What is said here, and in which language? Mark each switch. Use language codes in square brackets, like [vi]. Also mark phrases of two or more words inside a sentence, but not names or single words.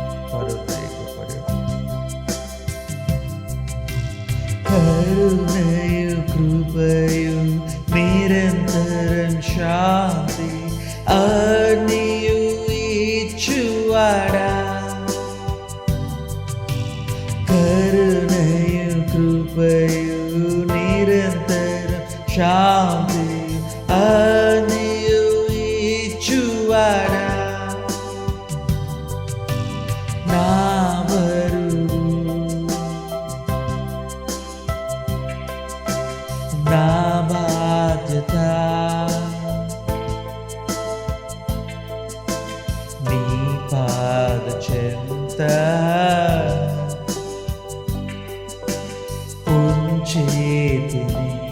[ml] കരുണയും കൃപയും നിരന്തരം ശാന്തി അറിയിച്ചുവാടാ. കരുണയും കൃപയും നിരന്തരം ശാന്തി അറിയിച്ചുവാടാ. [te] నా బరువు నా బాధ్యత నీ పాద చెంత ఉంచేతిని.